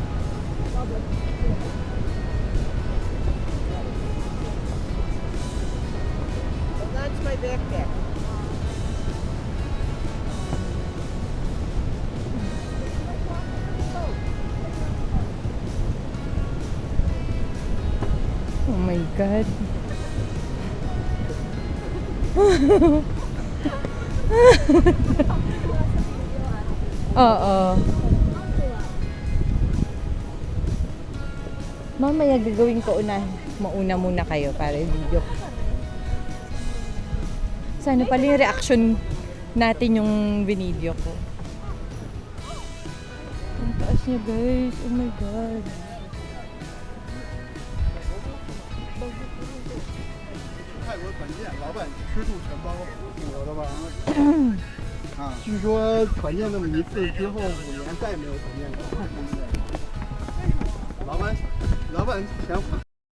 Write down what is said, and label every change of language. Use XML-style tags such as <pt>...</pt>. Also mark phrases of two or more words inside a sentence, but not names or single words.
<en>Well, that's my backpack. Oh my God.</en> <tl>Oo. Mamaya gagawin ko mauna muna kayo para video. Sana pala yung reaction natin yung binideo ko. Ang taas niya guys.</tl> <en>Oh my God.</en> <zh>泰国团建，老板吃住全包，有的吧？啊，据说团建那么一次之后，5年再也没有团建过。老板，钱花。</zh>